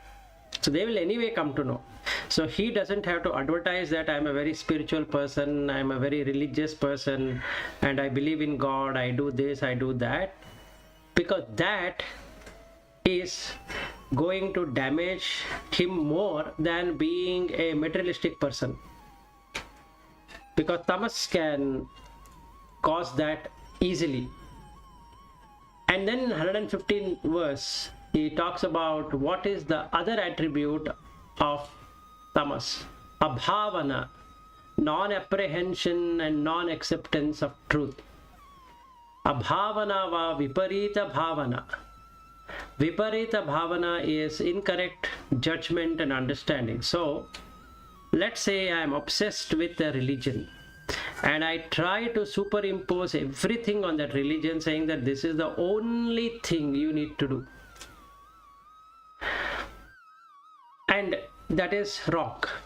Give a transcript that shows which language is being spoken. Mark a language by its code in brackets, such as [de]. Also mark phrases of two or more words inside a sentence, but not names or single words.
[en] So they will anyway come to know. So he doesn't have to advertise that I am a very spiritual person, I am a very religious person, and I believe in God, I do this, I do that, because that is going to damage him more than being a materialistic person, because tamas can cause that easily. And then in 115 verse, he talks about what is the other attribute of tamas: abhavana, non-apprehension and non-acceptance of truth. [sa] अभावना वा विपरीत भावना. विपरीत भावना [en] is incorrect judgment and understanding. So let's say I am obsessed with a religion, and I try to superimpose everything on that religion, saying that this is the only thing you need to do. And that is wrong.